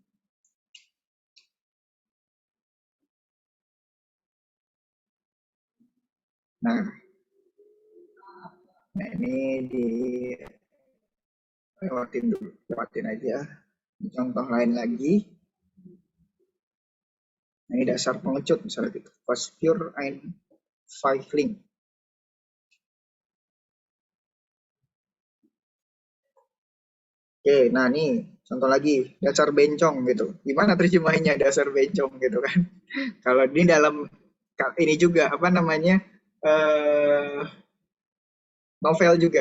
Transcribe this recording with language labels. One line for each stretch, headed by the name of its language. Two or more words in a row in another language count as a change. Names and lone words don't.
Indonesian: Nah, ini lewatin aja. Contoh lain lagi. Nah, ini dasar pengecut misalnya gitu.
German: Was pure ein Feigling.
Indonesian: Oke, nah nih contoh lagi, dasar bencong gitu. Gimana terjemahannya dasar bencong gitu kan? Kalau ini dalam ini juga apa namanya novel juga.